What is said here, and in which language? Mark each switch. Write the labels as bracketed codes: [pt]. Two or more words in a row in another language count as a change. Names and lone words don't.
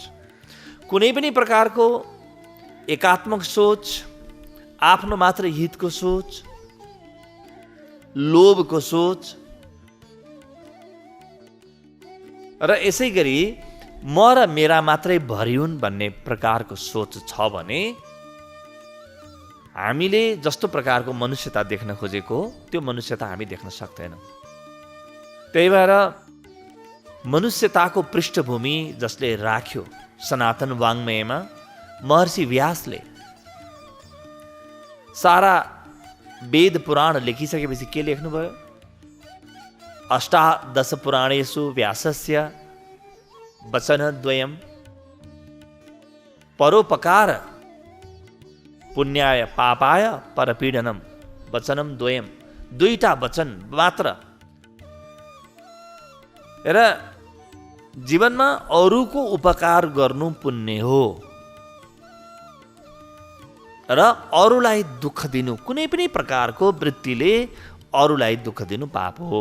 [ne] कुनै पनि प्रकारको एकात्मक सोच, आफ्नो मात्र हितको सोच, लोभको सोच र यसै गरी म र मेरा मात्रै भरि हुन् भन्ने प्रकारको सोच छ भने हामीले जस्तो प्रकारको मनुष्यता देख्न खोजेको त्यो मनुष्यता हामी देख्न सक्दैनौँ। त्यही भएर मनुष्यताको पृष्ठभूमि जसले राख्यो सनातन वाङ्मयमा, महर्षि व्यासले सारा वेद पुराण लेखिसकेपछि के लेख्नुभयो? [sa] अष्टादश पुराणेषु व्यासस्य वचनद्वयम् परोपकार पुण्याय पापाय परपीडनम वचनम द्वयम। [ne] दुईटा वचन मात्र। र जीवनमा अरूको उपकार गर्नु पुण्य हो र अरूलाई दुःख दिनु, कुनै पनि प्रकारको वृत्तिले अरूलाई दुःख दिनु पाप हो।